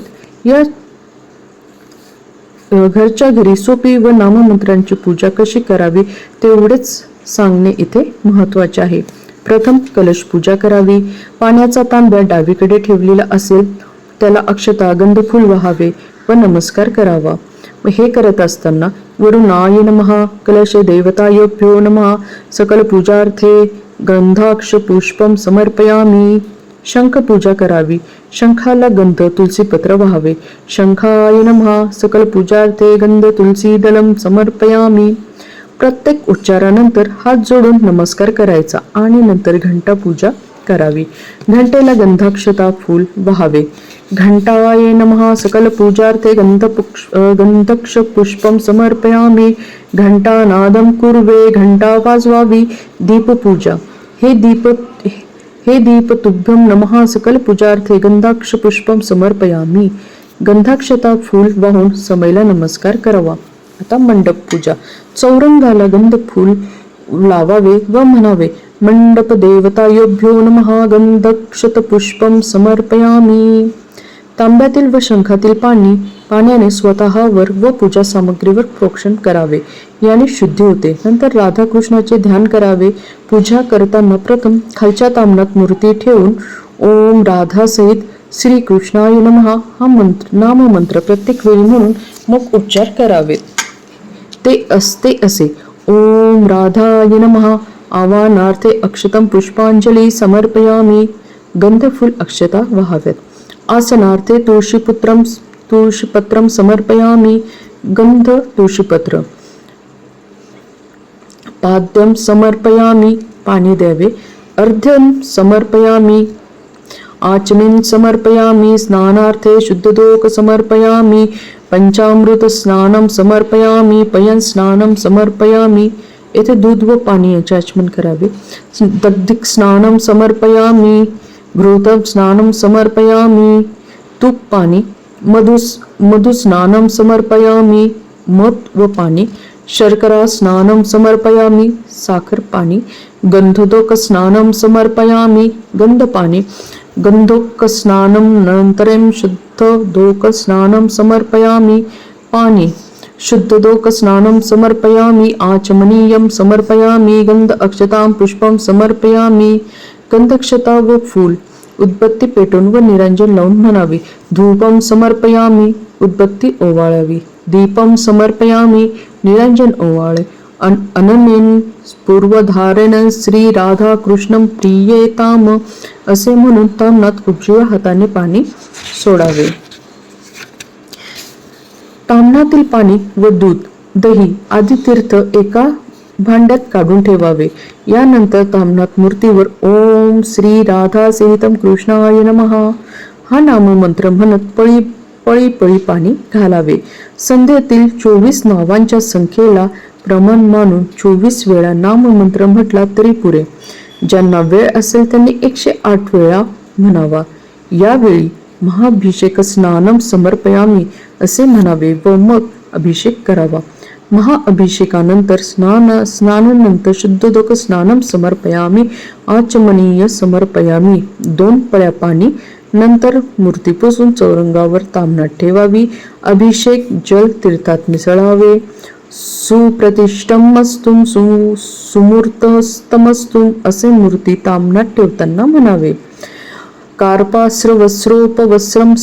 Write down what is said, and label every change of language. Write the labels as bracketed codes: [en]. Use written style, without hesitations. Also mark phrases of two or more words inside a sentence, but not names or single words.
[mr] या घरच्या घरी सोपी व नाममंत्रांची पूजा कशी करावी तेवढेच सांगणे इथे महत्वाचे आहे. प्रथम कलश पूजा करावी. पाण्याचा तांब्या डावीकडे ठेवलेला असेल त्याला अक्षता गंधफूल वाहावे व नमस्कार करावा. हे करत असताना [sa] वरुणाय नमः, कलश देवतायोभ्यो नमः, सकल पूजार्थे गंधाक्ष पुष्पम समर्पयामी. [mr] शंख पूजा करावी. शंखाला गंध तुलसीपत्र व्हावे. [sa] शंखाय नमः, सकल पूजार्थे गंध तुलसी दलम समर्पयामी. [mr] प्रत्येक उच्चारानंतर हात जोडून नमस्कार करायचा आणि नंतर घंटा पूजा करावी. घंटेला गंधाक्षता फूल व्हावे. [sa] घंटाय नमः, सकल पूजार्थे गंधक्ष पुष्पम समर्पयामी. घंटानादम कुर्वे, [mr] घंटा वाजवावी. दीपपूजा. [sa] हे दीप तुभ्यम नमः, सकल पूजार्थे गंधाक्ष पुष्पम समर्पयामी. [mr] गंधाक्षता फूल वाहून समईला नमस्कार करावा. आता मंडप पूजा. चौरंगाला गंध फूल लावावे व म्हणावे [sa] मंडप देवतायोभ्यो नमः, गंधक्षत पुष्पम समर्पयामी. [mr] तांब्यातील व शंखातील पाण्याने स्वतःवर व पूजा सामग्रीवर प्रोक्षण करावे. याने शुद्धी होते. नंतर राधाकृष्णाचे ध्यान करावे. पूजा करताना प्रथम खालच्या ताम्हणात मूर्ती ठेवून [sa] ओम राधा सहित श्री कृष्णाय नमः [mr] हा नाममंत्र प्रत्येक वेळी म्हणून मग उच्चार करावेत. ते असते असे [sa] ओम राधाय नमः. आवाहनार्थे अक्षतम पुष्पांजली समर्पयामी. [mr] गंधफूल अक्षता व्हाव्यात. [sa] आसनार्थे तुळशीपत्रम समर्पयामी. [mr] गंध तुळशीपत्र. [sa] पाद्यम समर्पयामी. [mr] पाणी द्यावे. [sa] अर्घ्यम समर्पयामी. आचमन समर्पयामी. स्नानार्थे शुद्धोदक समर्पयामी. पंचामृत स्नानम समर्पयामी. पयन स्नानम समर्पयामी. [mr] येथे दूध व पाणी याचे आचमन करावे. [sa] दग्धिक स्नानम समर्पयामी. घृतम स्नानम समर्पयामी. [mr] तूप पाणी. [sa] मधु स्नानम समर्पयामी. [mr] मध व पाणी. [sa] शर्करा स्नानम समर्पयामी. [mr] साखर पाणी. [sa] गंधोदक स्नानम समर्पयामी. [mr] गंध पाणी. [sa] गंधोक स्नानम नंतरम शुद्धोदक स्नानम समर्पयामी. [mr] पाणी. [sa] शुद्धोदक स्नानम समर्पयामी. आचमनीयम समर्पयामी. गंध अक्षतां पुष्पम समर्पयामी. [mr] गंधक्षता व फूल. उदबत्ती पेटून व निरंजन लावून म्हणावे [sa] धूपम समर्पयामी. [mr] उदबत्ती ओवाळावी. [sa] दीपम समर्पयामी. [mr] निरंजन ओवाळे. [sa] अनन्यन पूर्वधारण श्री राधा कृष्णम प्रियेताम [mr] असे म्हणून ताम्हणात उजव्या हाताने पाणी सोडावे. ताम्हणातील पाणी व दूध, दही आदी तीर्थ एका भांड्यात काढून ठेवावे. यानंतर ताम्हणात मूर्तीवर [sa] ओम श्री राधा सहितम कृष्णाय नमः [mr] हा नाममंत्र म्हणत पळी पाणी घालावे. संध्येतील 24 नावांच्या संख्येला प्रमाण मानून 24 वेळा नाममंत्र म्हटला तरी पुरे. ज्यांना वेळ असेल त्यांनी 108 वेळा म्हणावा. यावेळी [sa] महाभिषेक स्नानम समर्पयामी [mr] असे म्हणावे व मग अभिषेक करावा. महाअभिषेकानंतर स्नानानंतर [sa] शुद्धोदक स्नानम समर्पयामी. आचमनीय समर्पयामी. [mr] 2 पळ्या पाणी. नंतर मूर्ती पुसून चौरंगावर ताम्हणात ठेवावी. अभिषेक जल तीर्थात मिसळावे. [sa] सुप्रतिष्ठमस्तुम सुमूर्तस्तमस्तुम [mr] असे मूर्ती ताम्हणात ठेवताना म्हणावे. [sa] कार्पास्र वस्त्रोपवस्त्रम समर्पयामी.